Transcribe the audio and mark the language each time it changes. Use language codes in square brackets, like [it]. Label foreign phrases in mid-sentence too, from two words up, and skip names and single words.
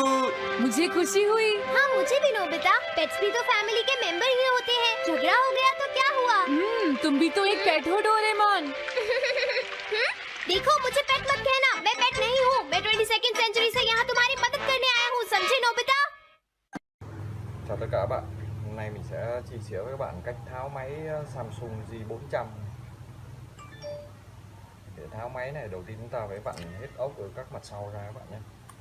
[hi] मुझे खुशी हुई। हाँ मुझे भी नोबिता, पेट्स भी तो फैमिली के मेंबर ही होते हैं। झगड़ा हो गया तो क्या हुआ? तुम भी तो एक पेट हो डोरेमोन। देखो मुझे पेट मत कहना, मैं पेट नहीं हूँ। मैं 22nd सेंचुरी से यहाँ तुम्हारी मदद करने आया हूँ, समझे नोबिता? [vi] Chào tất cả các bạn, hôm nay mình sẽ chia sẻ với các bạn cách tháo máy Samsung J400. Để tháo máy này đầu tiên chúng ta phải vặn hết ốc ở các mặt sau ra các bạn nhé.